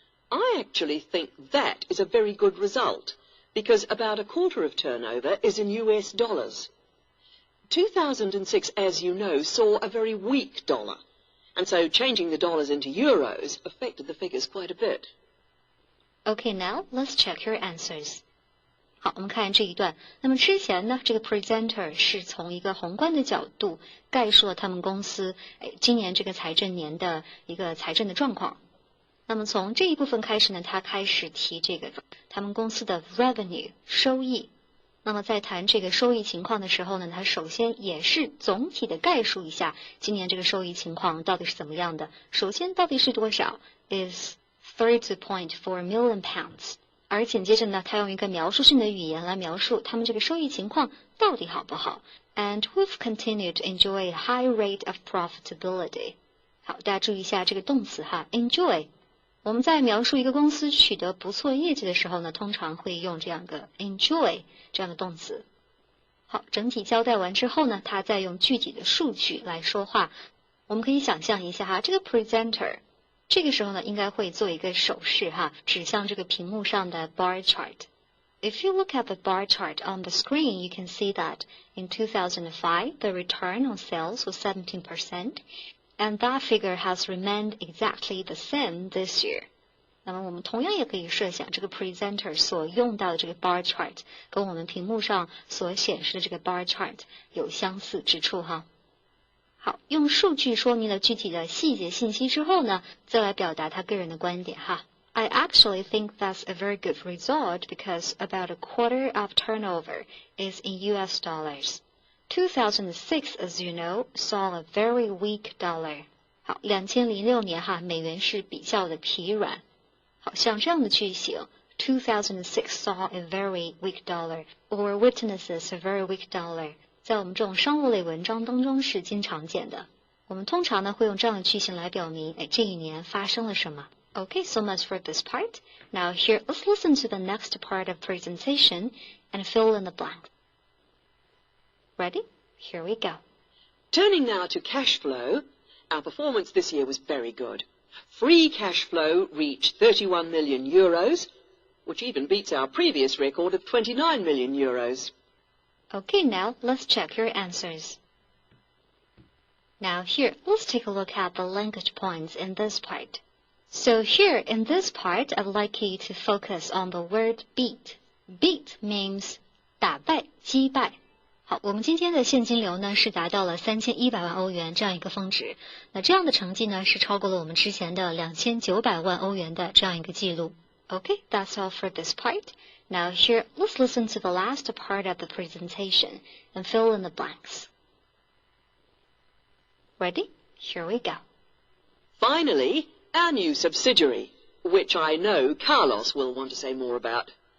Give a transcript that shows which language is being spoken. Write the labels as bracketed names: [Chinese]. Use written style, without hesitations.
[English] I actually think that is a very good result, because about a quarter of turnover is in US dollars. 2006, as you know, saw a very weak dollar, and so changing the dollars into euros affected the figures quite a bit. Okay, now let's check your answers. [Chinese] 好，我们看这一段。那么之前呢，这个 presenter 是从一个宏观的角度概述了他们公司今年这个财政年的一个财政的状况。那么从这一部分开始呢，他开始提这个他们公司的 revenue 收益。那么在谈这个收益情况的时候呢，他首先也是总体的概述一下今年这个收益情况到底是怎么样的。首先到底是多少 [English] is 32.4 million pounds。 [Chinese] 而紧接着呢，他用一个描述性的语言来描述他们这个收益情况到底好不好。 [English] And we've continued to enjoy a high rate of profitability. [Chinese] 好，大家注意一下这个动词enjoy。我们在描述一个公司取得不错业绩的时候呢，通常会用这样个 enjoy 这样的动词。好，整体交代完之后呢，他再用具体的数据来说话。我们可以想象一下这个 presenter。这个时候呢，应该会做一个手势指向这个屏幕上的 bar chart. [English] If you look at the bar chart on the screen, you can see that in 2005, the return on sales was 17%, and that figure has remained exactly the same this year. [Chinese] 那么我们同样也可以设想，这个 presenter 所用到的这个 bar chart 跟我们屏幕上所显示的这个 bar chart 有相似之处好，用数据说明了具体的细节信息之后呢，再来表达他个人的观点 [English] I actually think that's a very good result because about a quarter of turnover is in US dollars. 2006, as you know, saw a very weak dollar. [Chinese] 好，2006年美元是比较的疲软。好，像这样的句型 ， [English] 2006 saw a very weak dollar [Chinese] or witnesses a very weak dollar。在我们这种商务类文章当中是经常见的。我们通常呢会用这样的句型来表明，这一年发生了什么。 [English] Okay, so much for this part. Now here, let's listen to the next part of presentation and fill in the blanks. Ready? Here we go. Turning now to cash flow, our performance this year was very good. Free cash flow reached 31 million euros, which even beats our previous record of 29 million euros. Okay, now let's check your answers. Now here, let's take a look at the language points in this part. So here, in this part, I'd like you to focus on the word beat. Beat means [Chinese] 打败、击败。好，我们今天的现金流呢是达到了3100万欧元这样一个峰值。那这样的成绩呢是超过了我们之前的2900万欧元的这样一个记录。 [English] Okay, that's all for this part. Now here, let's listen to the last part of the presentation and fill in the blanks. Ready? Here we go. Finally, our new subsidiary, which I know Carlos will want to say more about.